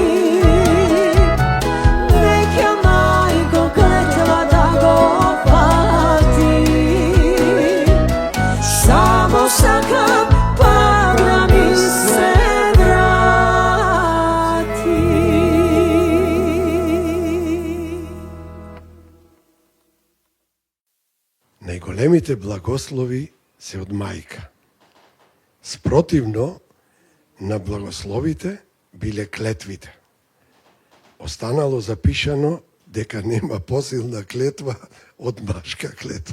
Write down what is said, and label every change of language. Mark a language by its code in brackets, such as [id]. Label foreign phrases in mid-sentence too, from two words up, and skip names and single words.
[mk] Нека мајко клетва да го фати, само сакам пак да ми се врати. Najголемите благослови се од мајка. Спротивно на благословите биле клетвите. Останало запишано дека нема посилна клетва од машка клетва.